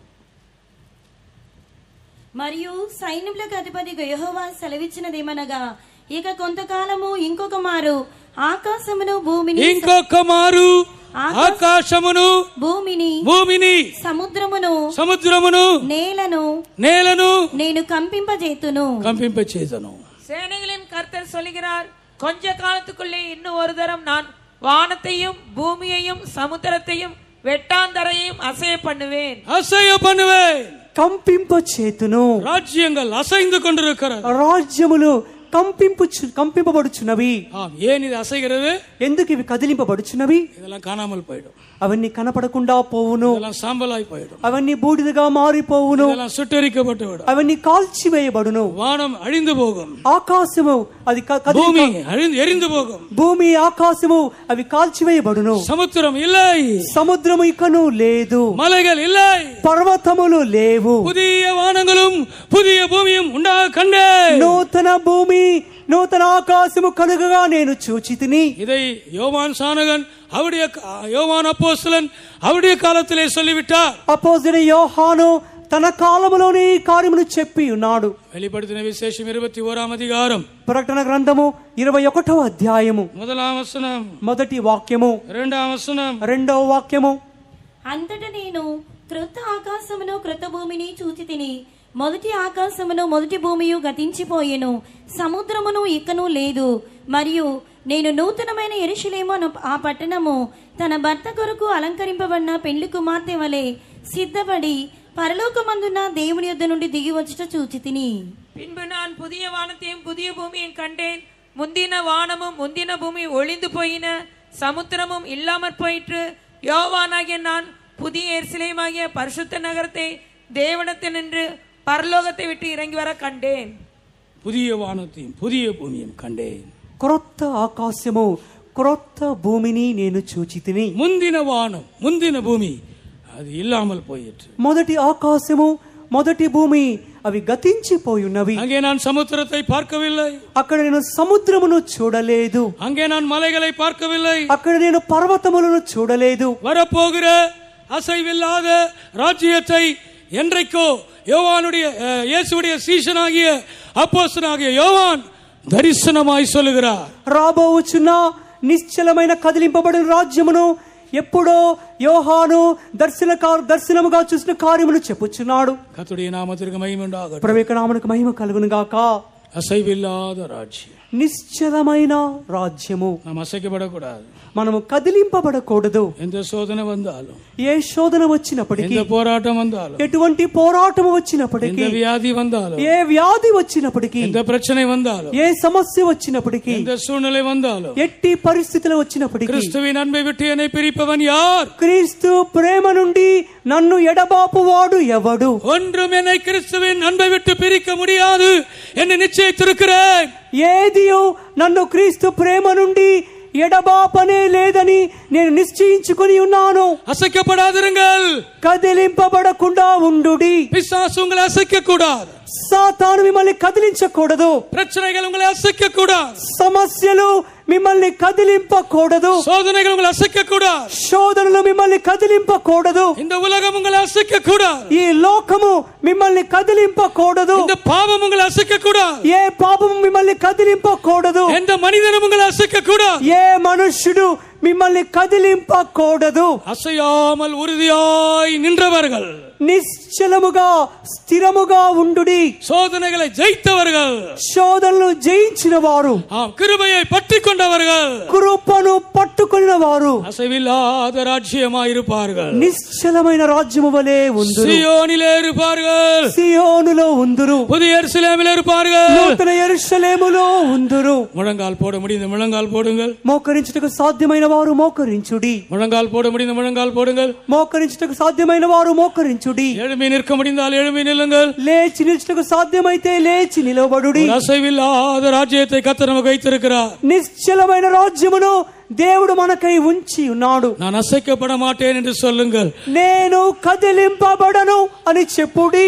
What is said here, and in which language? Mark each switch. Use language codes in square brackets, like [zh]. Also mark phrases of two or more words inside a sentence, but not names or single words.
[te] మరియు సైన్యములకు అధిపతి యెహోవా సెలవిచ్చినదేమనగా, ఇక కొంతకాలము ఇంకొక మారు ఆకాశమును భూమిని భూమిని సముద్రమును నేలను నేను కంపింపచేతును. [ta] சேனைகளின் கர்த்தர் சொல்லுகிறார், கொஞ்ச காலத்துக்குள்ளே இன்னும் ஒரு தரம் நான் வானத்தையும் பூமியையும் சமுத்திரத்தையும் வெட்டாந்தரையும் அசைய பண்ணுவேன். [te] కంపింపచేతును. [ta] ராஜ்யங்கள் அசைந்து கொண்டிருக்கிறது. [te] రాజ్యములు కంపింపబడుచున్నవి. [ta] ஏன் இது அசைகிறது? [te] ఎందుకు ఇవి కదిలింపబడుచున్నవి? [ta] இதெல்லாம் காணாமல் போய்டும். [te] అవన్నీ కనపడకుండా పోవును. [ta] இதெல்லாம் சாம்பலாய் போய்டும். [te] అవన్నీ బూడిదగా మారిపోవును. [ta] இதெல்லாம் சுட்டெரிக்கப்பட்டு விடும். [te] అవన్నీ కాల్చివేయబడును. [ta] வானம் அழிந்து போகும். [te] ఆకాశము అది [ta] பூமி எரிந்து போகும். [te] భూమి ఆకాశము అవి కాల్చివేయబడును. [ta] சமுத்திரம் இல்லை, [te] సముద్రము ఇకను లేదు. [ta] மலைகள் இல்லை, [te] పర్వతములు లేవు. [ta] புதிய வானங்களும் புதிய பூமியும் உண்டாக கண்டேன். [te] నూతన భూమి నూతన ఆకాశము కలుగగా నేను చూచితిని. [ta] இதை யோவான் சானகன் அவருடைய யோவான் அப்போஸ்தலன் அவருடைய காலத்திலே சொல்லிவிட்டார். [te] అపోస్తలుడైన యోహాను తన కాలములోనే ఈ కార్యమును చెప్పి ఉన్నాడు. [ta] வெளிப்படுத்தின விசேஷம் 21வ அதிகாரம். [te] ప్రకటన గ్రంథము 21వ అధ్యాయము 1వ వచనం, మొదటి వాక్యము, 2వ వచనం, 2వ వాక్యము. అంతటా నేను క్రొత్త ఆకాశమును క్రొత్త భూమిని చూచితిని. మొదటి ఆకాశమును మొదటి భూమియు గతించిపోయెను, సముద్రమును ఇకను లేదు. మరియు నేను నూతనమైన యెరూషలేము ఆ పట్టణము తన భర్త కొరకు అలంకరింపబడిన పెండ్లి కుమార్తె వలె సిద్ధపడి పరలోకమందున్న దేవుని యొద్ద నుండి దిగి వచ్చుట చూచితిని. [ta] பின்பு நான் புதிய வானத்தையும் புதிய பூமியையும் கண்டேன். முந்தின வானமும் முந்தின பூமி ஒளிந்து போயின, சமுத்திரமும் இல்லாமற் போயிற்று. யோவானாகிய நான் புதிய எருசலேமாகிய பரிசுத்த நகரத்தை தேவனிடத்தினின்று பரலோகத்தை விட்டு இறங்கி வர கண்டேன். புதிய வானத்தையும் புதிய பூமியும் கண்டேன். [te] క్రొత్త ఆకాశము క్రొత్త భూమిని నేను చూచితిని. [ta] முந்தின வானம் முந்தின பூமி அது இல்லாமல் போயிற்று. [te] మొదటి ఆకాశము మొదటి భూమి అవి గతించిపోయి ఉన్నవి. [ta] அங்கே நான் சமுத்திரத்தை பார்க்கவில்லை, [te] అక్కడ నేను సముద్రమును చూడలేదు. [ta] அங்கே நான் மலைகளை பார்க்கவில்லை, [te] అక్కడ నేను పర్వతములను చూడలేదు. [ta] வரப்போகிற அசைவில்லாத ராஜ்யத்தை என்றைக்கோ யோவானுடைய இயேசுவுடைய சீஷனாகிய அப்போஸ்தலனாகிய யோவான் దర్శనమాయి சொல்லுகிறார். [te] రాబోచున్న నిశ్చలమైన కదిలింపబడిన రాజ్యమును ఎప్పుడో యోహాను దర్శనముగా చూసిన కార్యమును చెప్పుచున్నాడు. [ta] கர்த்தருடைய நாமத்திற்கு மகிமை உண்டாகட்டும். [te] ప్రభువు యొక్క నామమునకు మహిమ కలుగును గాక. [ta] அசைவில்லாத ராஜ்யம், [te] నిశ్చలమైన రాజ్యము. [ta] நாம் அசைக்கப்படக்கூடாது, [te] మనము కదిలింపబడకూడదు. [ta] எந்த சோதனை வந்தாலும், [te] ఏ శోధన వచ్చినప్పటికీ, [ta] எந்த போராட்டம் வந்தாலும், [te] ఎటువంటి పోరాటం వచ్చినప్పటికీ, [ta] எந்த வியாதி வந்தாலும், [te] ఏ వ్యాధి వచ్చినప్పటికీ, [ta] எந்த பிரச்சனை வந்தாலும், [te] ఏ సమస్య వచ్చినప్పటికీ, [ta] எந்த சூழ்நிலை வந்தாலும், [te] ఎట్టి పరిస్థితులు వచ్చినప్పటికీ, [ta] கிறிஸ்துவின் அன்பை விட்டு என்னை பிரிப்பவன் யார்? [te] క్రీస్తు ప్రేమ నుండి నన్ను ఎడబాపువాడు ఎవడు? [ta] ஒன்றும் என்னை கிறிஸ்துவின் அன்பை விட்டு பிரிக்க முடியாது என்று நிச்சயித்திருக்கிறேன். [te] ఏదియో నన్ను క్రీస్తు ప్రేమ నుండి ఎడబాపనే లేదని నేను నిశ్చయించుకొని ఉన్నాను. [ta] அசைக்கப்படாதிருங்கள், [te] కదిలింపబడకుండా ఉండుడి. [ta] பிசாசு உங்களை அசைக்க கூடாது, [te] సాతాను మిమ్మల్ని కదిలించకూడదు. [ta] பிரச்சனைகள் உங்களை அசைக்க கூடாது, [te] సమస్యలు మిమ్మల్ని కదిలింపకూడదు. [ta] சோதனைகள் உங்களை அசைக்க கூடாது, [te] శోధనలు మిమ్మల్ని కదిలింపకూడదు. [ta] இந்த உலகம் உங்களை அசைக்க கூடாது, [te] ఈ లోకము మిమ్మల్ని కదిలింపకూడదు. [ta] இந்த பாவம் உங்களை அசைக்க கூடாது, [te] ఏ పాపము మిమ్మల్ని కదిలింపకూడదు. [ta] எந்த மனிதனும் உங்களை அசைக்க கூடாது, [te] ఏ మనుష్యుడు మిమ్మల్ని కదిలింపకూడదు. [ta] அசையாமல் உறுதியாய் நின்றவர்கள், [te] నిశ్చలముగా స్థిరముగా ఉండుడి. [ta] சோதனைகளை ஜெயித்தவர்கள், [te] శోధనలు జయించిన వారు, [ta] கிருபையை பற்றி கொண்டவர்கள், [te] కృపను పట్టుకున్న వారు [ta] அசைவில்லாத ராஜ்யமாய் இருப்பார்கள், [te] నిశ్చలమైన రాజ్యము వలె ఉందురు. [ta] சியோனிலே இருப்பார்கள், [te] సియోనులో ఉందురు. [ta] புதிய எருசலேமிலே இருப்பார்கள். [te] నూతన యెరూషలేములో ఉందురు. [ta] முழங்கால் போட முடிந்த முழங்கால் போடுங்கள், [te] మోకరించుటకు సాధ్యమైన వారు మోకరించుడి. [ta] முழங்கால் போட முடிந்த முழங்கால் போடுங்கள், [te] మోకరించుటకు సాధ్యమైన వారు మోకరించుడి. [ta] எழும்பி நிற்க முடிந்தால் எழும்பி நில்லுங்கள், [te] లేచి నిలుచుటకు సాధ్యమైతే లేచి నిలబడుడి. [ta] அசைவில்லாத ராஜ்யத்தை கர்த்தர் நமக்கு வைத்திருக்கிறார். [te] నిశ్చలమైన రాజ్యమును దేవుడు మనకై ఉంచి ఉన్నాడు. [ta] நான் அசைக்கப்பட மாட்டேன் என்று சொல்லுங்கள், [te] నేను కదిలింపబడను అని చెప్పుడి.